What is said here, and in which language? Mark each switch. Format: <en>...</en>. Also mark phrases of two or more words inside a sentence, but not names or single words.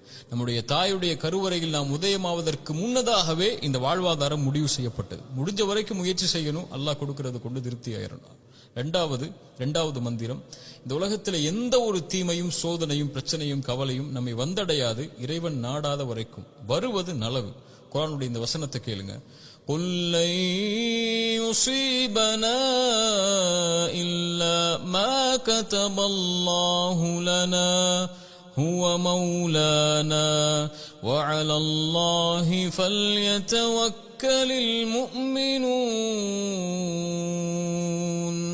<ta>நம்முடைய தாயுடைய கருவறையில் நாம் உதயமாவதற்கு முன்னதாகவே இந்த வாழ்வாதாரம் முடிவு செய்யப்பட்டது. முடிஞ்ச வரைக்கும் முயற்சி செய்யணும், அல்லாஹ் கொடுக்கிறது கொண்டு திருப்தி ஆயிரணும். இரண்டாவது மந்திரம், இந்த உலகத்தில் எந்த ஒரு தீமையும் சோதனையும் பிரச்சனையும் கவலையும் நம்மை வந்தடையாது இறைவன் நாடாத வரைக்கும். வருவது நலவு. குர்ஆனுடைய இந்த வசனத்தை கேளுங்க.</ta> <ar>قُلْ لَن يُصِيبَنَا إِلَّا مَا كَتَبَ اللَّهُ لَنَا هُوَ مَوْلَانَا وَعَلَى اللَّهِ فَلْيَتَوَكَّلِ الْمُؤْمِنُونَ.</ar>